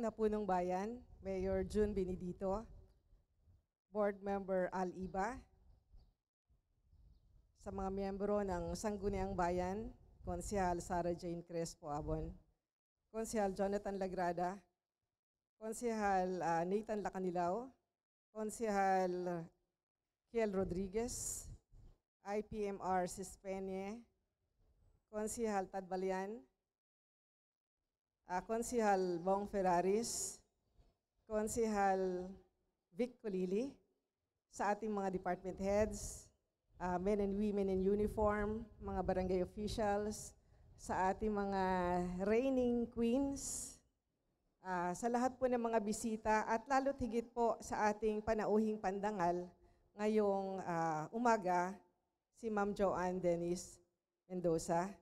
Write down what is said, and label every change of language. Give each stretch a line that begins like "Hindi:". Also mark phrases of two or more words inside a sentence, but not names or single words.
Filipino: na punong bayan, Mayor June Benedito, Board Member Al Iba, sa mga miyembro ng Sangguniang Bayan, Konsehal Sara Jane Crespo Abon, Konsehal Jonathan Lagrada, Konsehal Nathan Lacanilao, Konsehal Kiel Rodriguez, IPMR Sispenye, Konsehal Tadbalian, Konsehal Bong Ferraris, Konsehal Vic Colili, sa ating mga
English: department heads, men and women in uniform,
Filipino: mga barangay officials, sa ating mga
English: reigning queens,
Filipino: sa lahat po ng mga bisita at lalo't higit po sa ating panauhing pandangal ngayong umaga, si Ma'am Joanne Dennis Mendoza.